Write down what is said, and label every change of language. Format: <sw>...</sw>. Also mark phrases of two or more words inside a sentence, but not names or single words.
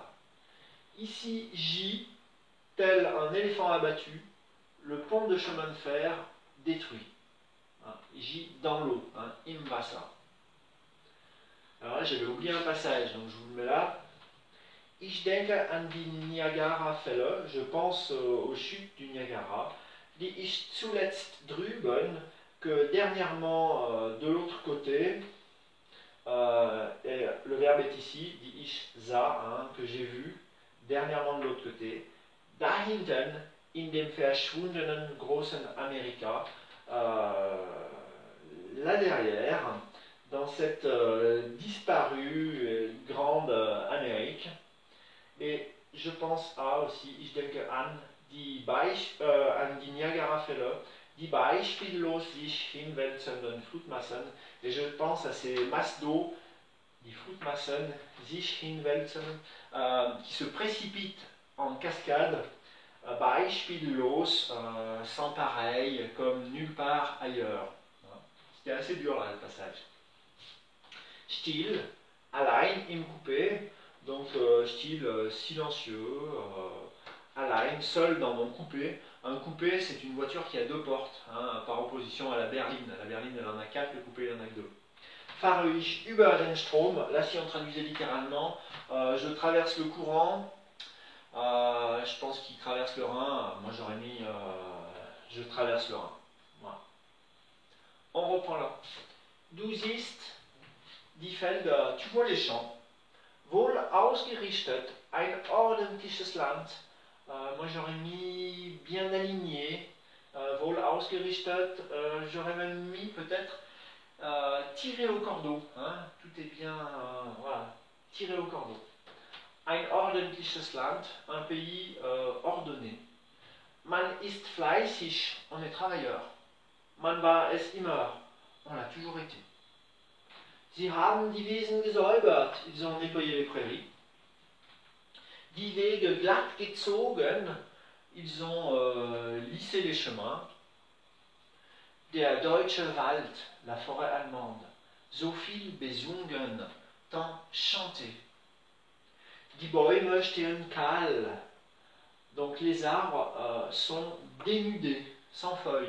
<fr>Ici gît, tel un éléphant abattu, le pont de chemin de fer détruit. Gît dans l'eau,</fr> <de>im Wasser.</de> <fr>Alors là, j'avais oublié un passage, donc je vous le mets là.</fr> <de>Ich denke an die Niagara-Fälle,</de> <fr>je pense aux chutes du Niagara,</fr> <de>die ich zuletzt drüben,</de> <fr>que dernièrement de l'autre côté, et le verbe est ici,</fr> <de>die ich sah,</de> <fr>que j'ai vu, dernièrement de l'autre côté,</fr> <de>dahinten in dem verschwundenen großen Amerika,</de> <fr>là derrière, dans cette disparue grande Amérique. Et je pense à aussi,</fr> <de>ich denke an an die Niagara-Fälle, die beispiellos sich hinwälzenden Flutmassen,</de> <fr>et je pense à ces masses d'eau,</fr> <de>die Flutmassen sich hinwälzen,</de> <fr>qui se précipitent en cascade, beispiellos, sans pareil, comme nulle part ailleurs. C'était assez dur là le passage.</fr> <de>Still, allein im coupé,</de> <fr>donc style silencieux, allein, seul dans mon coupé. Un coupé, c'est une voiture qui a deux portes, hein, par opposition à la berline. La berline, elle en a quatre, le coupé, il en a que deux.</fr> <de>Fahre ich über den Strom,</de> <fr>là si on traduisait littéralement, je traverse le courant, je pense qu'il traverse le Rhin, moi j'aurais mis je traverse le Rhin. Voilà. On reprend là.</fr> <de>Du siehst die Felder,</de> <fr>tu vois les champs,</fr> <de>wohl ausgerichtet, ein ordentliches Land,</de> <fr>moi j'aurais mis bien aligné,</fr> <de>wohl ausgerichtet,</de> <fr>j'aurais même mis peut-être tiré au cordeau, hein, tout est bien, voilà, tiré au cordeau.</fr> <de>Ein ordentliches Land,</de> <fr>un pays ordonné.</fr> <de>Man ist fleißig,</de> <fr>on est travailleur.</fr> <de>Man war es immer,</de> <fr>on l'a toujours été.</fr> <de>Sie haben die Wiesen gesäubert,</de> <fr>ils ont nettoyé les prairies.</fr> <de>Die Wege glatt gezogen,</de> <fr>ils ont lissé les chemins.</fr> <de>Der deutsche Wald,</de> <fr>la forêt allemande.</fr> <de>So viel besungen,</de> <fr>tant chanté.</fr> <de>Die Bäume stehen kahl.</de> <fr>Donc les arbres sont dénudés, sans feuilles.</fr>